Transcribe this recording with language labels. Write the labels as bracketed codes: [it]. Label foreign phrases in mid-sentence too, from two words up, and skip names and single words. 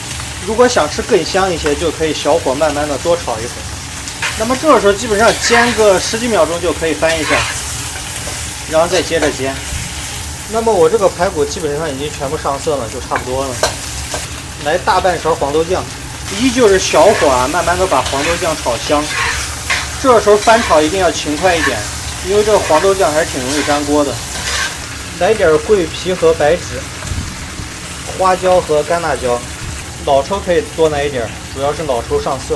[zh] 如果想吃更香一些，就可以小火慢慢的多炒一会儿。那么这个时候基本上煎个10几秒鐘就可以翻一下，然後再接着煎。那麼我這個排骨基本上已經全部上色了，就差不多了。來大半勺黃豆醬，依舊是小火慢慢的把黃豆醬炒香。這時候翻炒一定要勤快一點，因為這個黃豆醬還是挺容易粘鍋的。來點桂皮和白芷，花椒和乾辣椒，老抽可以多來一點，主要是老抽上色。